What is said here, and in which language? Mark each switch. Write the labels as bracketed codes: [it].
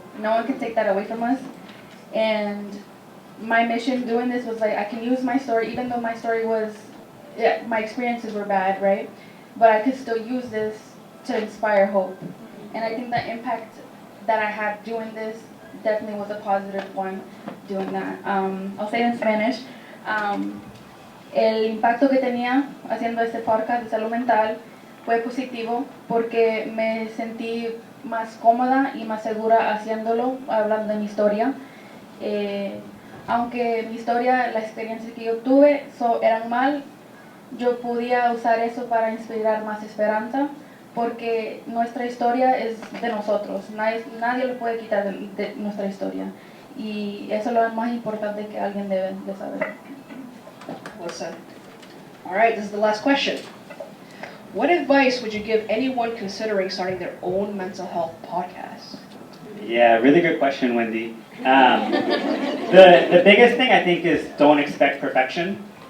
[en] No one can take that away from us. And my mission doing this was like, I can use my story, even though my story was, my experiences were bad, right? But I could still use this to inspire hope. And I think that impact that I had doing this definitely was a positive point doing that. I'll say it in Spanish. [es] El impacto que tenía haciendo este podcast de salud mental fue positivo porque me sentí más cómoda y más segura haciéndolo, hablando de mi historia. Aunque mi historia, las experiencias que yo tuve eran mal, yo podía usar eso para inspirar más esperanza, porque nuestra historia es de nosotros, nadie lo puede quitar de nuestra historia, y eso es lo más importante que alguien debe de saber. [en] Listen. All right, this is the last question. What advice would you give anyone considering starting their own mental health podcast? Yeah, really good question, Wendy. The biggest thing I think is don't expect perfection.